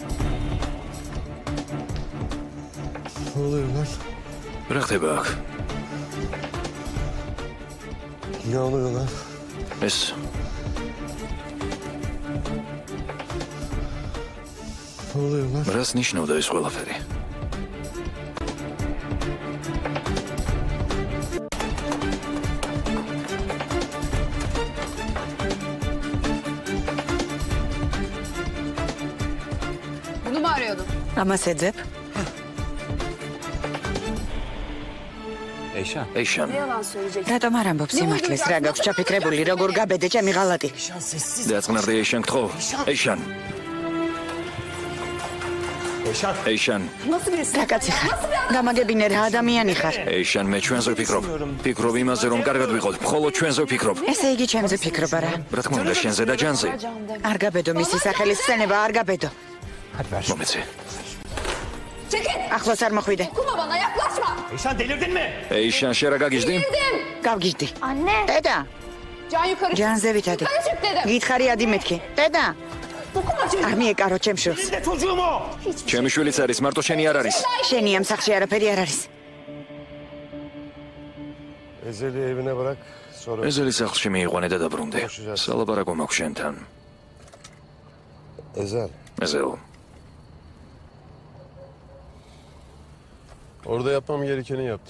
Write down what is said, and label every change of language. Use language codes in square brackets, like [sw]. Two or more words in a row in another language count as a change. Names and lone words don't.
[tr] Ne oluyor lan? [ka] რა ხდება აქ? [tr] Ne oluyor lan? [ka] ეს [tr] Ne oluyor lan? [ka] რას ნიშნავდა ეს ყველაფერი? [tr] Bunu mu arıyordun? [ka] ამას ეძებ? ეიშან, [tr] Ne yalan söyleyeceksin? [ka] რატომ არ ამბობ სიმართლეს? რა გაქვს ჩაფიქრებული, როგორ გაბედე ჩემი ღალატი? დაწყნარდი ეიშან გთხოვ. ეიშან. ეიშან, [tr] Nasıl birisi? [ka] რა კაცი ხარ? გამაგებინე რა ადამიანი ხარ? ეიშან, მე ჩვენზე ვფიქრობ. ვფიქრობ იმაზე, რომ კარგად ვიყოთ. მხოლოდ ჩვენზე ვფიქრობ. ესე იგი ჩემზე ფიქრობა რა? რა თქმა უნდა, შენზე და ჯანზე. არ გაბედო მისი სახელის ხსენება, არ გაბედო. მომეცე. [tr] Çekil! [ka] ახლოს არ მოხვიდე. [tr] Kuma bana yaklaşma! [ka] ეიშან, შენ რა გაგიჟდი? გავგიჟდი. [tr] Anne. [ka] დედა, [tr] Can yukarı çık. [ka] ჯანზე ვითადი. [tr] Yukarı çık dedim. [ka] გითხარი ადი მეთქი. დედა, [tr] Dokunma çocuğa. [ka] არ მიეკარო ჩემ შვილს. ჩემი შვილიც არის, მარტო შენი არ არის. შენი ამ სახლში არაფერი არ არის. [tr] Ezeli evine bırak. Sonra [ka] ეზელი სახლში მიიყვანე და დაბრუნდე. სალაპარაკო მაქვს შენთან. Ezel. ეზელ, [tr] Orada yapmam gerekeni yaptım.